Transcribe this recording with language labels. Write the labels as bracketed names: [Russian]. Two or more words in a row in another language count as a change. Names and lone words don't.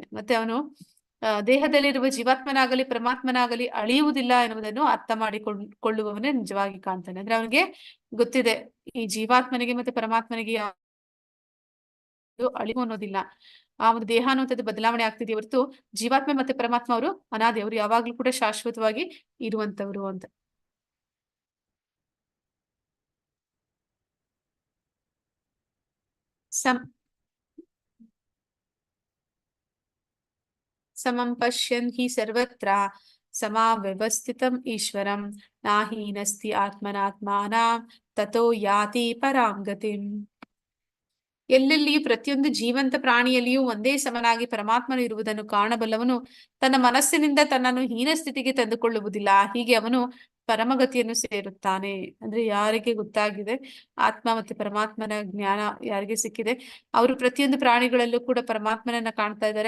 [Kannada] ಮತ್ತೆ ಅವನು ದೇಹದಲ್ಲಿರುವ ಜೀವಾತ್ಮನಾಗಲಿ ಪರಮಾತ್ಮನಾಗಲಿ ಅಳಿಯುವುದಿಲ್ಲ ಎನ್ನುವುದನ್ನು ಅರ್ಥ ಮಾಡಿಕೊಳ್ಳುವವನೇ ನಿಜವಾಗಿ ಕಾಣ್ತಾನೆ. ಅಂದ್ರೆ ಅವನಿಗೆ ಗೊತ್ತಿದೆ ಈ ಜೀವಾತ್ಮನಿಗೆ ಮತ್ತೆ ಪರಮಾತ್ಮನಿಗೆ ಅಳಿವು ಅನ್ನೋದಿಲ್ಲ. ಆ ಒಂದು ದೇಹ ಅನ್ನುವಂಥದ್ದು ಬದಲಾವಣೆ ಆಗ್ತಿದೆ ಹೊರತು ಜೀವಾತ್ಮ ಮತ್ತೆ ಪರಮಾತ್ಮ ಅವರು ಅನಾದಿ, ಅವರು ಯಾವಾಗ್ಲೂ ಕೂಡ ಶಾಶ್ವತವಾಗಿ ಇರುವಂತವ್ರು ಅಂತ. [Sanskrit] ಸಮಂ ಪಶ್ಯನ್ ಹಿ ಸರ್ವತ್ರ ಸಮಾವ್ಯವಸ್ಥಿತಂ ಈಶ್ವರಂ ನಾಹೀನಸ್ತಿ ಆತ್ಮನಾತ್ಮಾನಾಂ ತಥೋ ಯಾತಿ ಪರಾಂ ಗತಿಂ. [Kannada] ಎಲ್ಲೆಲ್ಲಿಯೂ ಪ್ರತಿಯೊಂದು ಜೀವಂತ ಪ್ರಾಣಿಯಲ್ಲಿಯೂ ಒಂದೇ ಸಮನಾಗಿ ಪರಮಾತ್ಮನು ಇರುವುದನ್ನು ಕಾಣಬಲ್ಲವನು ತನ್ನ ಮನಸ್ಸಿನಿಂದ ತನ್ನನ್ನು ಹೀನ ಸ್ಥಿತಿಗೆ ತಂದುಕೊಳ್ಳುವುದಿಲ್ಲ. ಹೀಗೆ ಅವನು ಪರಮಗತಿಯನ್ನು ಸೇರುತ್ತಾನೆ. ಅಂದ್ರೆ ಯಾರಿಗೆ ಗೊತ್ತಾಗಿದೆ ಆತ್ಮ ಮತ್ತೆ ಪರಮಾತ್ಮನ ಜ್ಞಾನ ಯಾರಿಗೆ ಸಿಕ್ಕಿದೆ, ಅವರು ಪ್ರತಿಯೊಂದು ಪ್ರಾಣಿಗಳಲ್ಲೂ ಕೂಡ ಪರಮಾತ್ಮನನ್ನ ಕಾಣ್ತಾ ಇದ್ದಾರೆ.